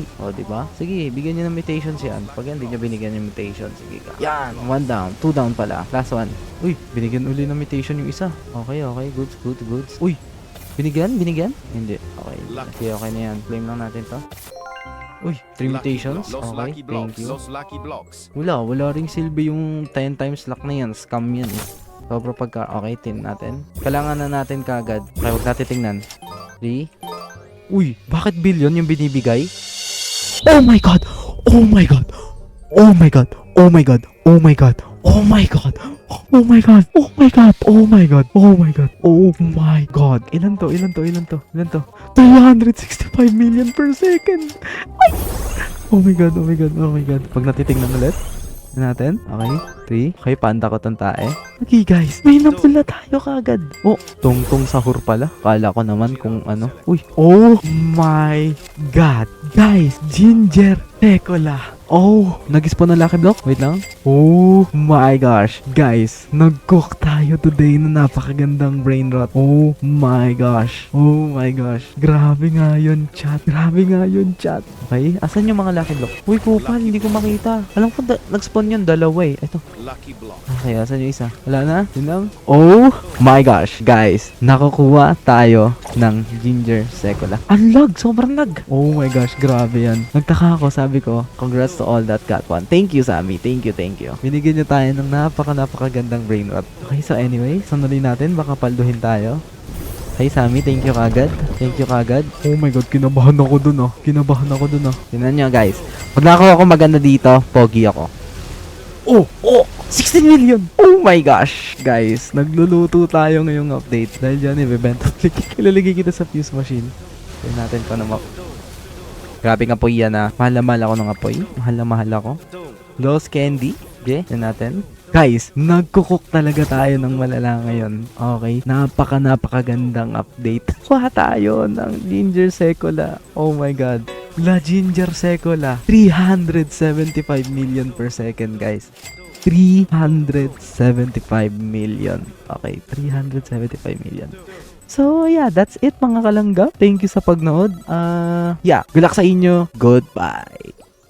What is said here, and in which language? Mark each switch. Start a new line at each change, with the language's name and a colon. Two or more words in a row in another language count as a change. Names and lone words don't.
Filipino: O, diba? Sige, bigyan nyo ng mutations yan. Pag hindi nyo binigyan yung mutation, sige ka.
English: Yan! 1 down. 2 down pala. Last one.
Filipino: Uy, binigyan uli ng mutation yung isa.
English: Okay, okay. Goods, goods, goods.
Filipino: Uy! Binigyan? Binigyan? Hindi.
English: Okay. Okay, okay
Filipino: na yan. Claim lang natin to. Uy, 3 mutations.
English: Los Okay, lucky blocks. thank you. Los lucky blocks.
Filipino: Wala ring silbi yung
English: 10 times luck
Filipino: na yan. Scam yan eh. Sobra pagka, okay, tin natin. Kailangan na natin kagad. Okay, huwag natin tingnan. 3. Uy, bakit billion yung binibigay?
English: Oh my god! Oh my god! Oh my god! Oh my god! Oh my god! Oh my god! Oh my god! Oh my god! Oh my god! Oh my god! Oh my god!
Filipino: Ilan to? Ilan to? Ilan to? Ilan to?
English: 365 million per second! Ay! Oh my god! Oh my god! Oh my god!
Filipino: Pag natitingnan ulit natin. Okay. 3. Okay, panda ko tong tae.
English: Okay guys,
Filipino: may napula tayo kagad. Oh, tungtong sahur pala. Kala ko naman kung ano. Uy.
English: Oh my god.
Filipino: Guys, ginger tecola. Oh, nag-spawn na lucky block? Wait lang.
English: Oh my gosh.
Filipino: Guys, nag-cook tayo today na napakagandang
English: brain rot. Oh my gosh. Oh my gosh.
Filipino: Grabe nga yun, chat. Grabe nga yun, chat. Okay, asan yung mga
English: lucky block?
Filipino: Uy, kupal, hindi ko makita. Alam ko, nag-spawn yun, dalawa eh. Ito.
English: Lucky block.
Filipino: Okay, asan yung isa? Wala na? Yun lang?
English: Oh my gosh, guys.
Filipino: Nakukuha tayo ng ginger secola. Ang lag, sobrang lag.
English: Oh my gosh,
Filipino: grabe yan. Nagtaka ako, sabi ko,
English: congrats to all that got one. Thank you, Sammy. Thank you, thank you.
Filipino: Binigyan niyo tayo ng napakagandang
English: brain rot. Okay, so anyway,
Filipino: sunodin natin. Baka palduhin tayo. Hey, Sammy,
English: thank you
Filipino: kagad.
English: Thank you
Filipino: kagad.
English: Oh my god,
Filipino: kinabahan ako dun ah. Kinabahan ako dun ah. Tingnan nyo, guys. Pag nakakuha ako maganda dito, pogi ako.
English: Oh, 16 million! Oh my gosh!
Filipino: Guys, nagluluto tayo ngayong update. Dahil dyan, ibebenta. Ilalagay kita sa fuse machine. Tignan natin pa naman. Grabe ng apoy yan ah. Mahal na mahal ako ng apoy. Mahal na mahal ako. Lost candy. Okay, tignan natin. Guys, nagkukook talaga tayo ng malala ngayon. Okay? Napakagandang update. Kuha tayo ng ginger secola.
English: Oh my god.
Filipino: La ginger secola.
English: 375 million per second, guys. 375 million. Okay, 375 million. So, yeah, that's it
Filipino: mga kalangga.
English: Thank you
Filipino: sa pagnood.
English: Yeah, good luck
Filipino: sa inyo.
English: Goodbye.